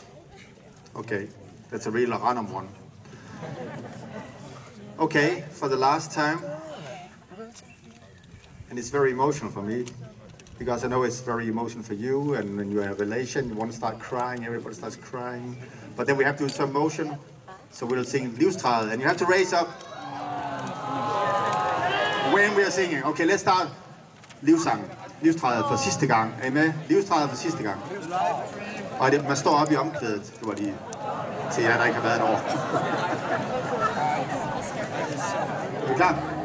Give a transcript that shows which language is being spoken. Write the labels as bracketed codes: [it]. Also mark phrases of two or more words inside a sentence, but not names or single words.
[en] Okay, that's a real random one. Okay, for the last time, and it's very emotional for me, because I know it's very emotional for you, and when you have a relation, you want to start crying, everybody starts crying, but then we have to do some motion. So we'll sing Livstrædet, and you have to raise up when we are singing. Okay, let's start Livssangen. [da] Livstrædet for sidste gang. Er I med? Livstrædet for sidste gang. Og man står op i omkvædet. Det var lige til jer, der ikke har været et år. Er I klar?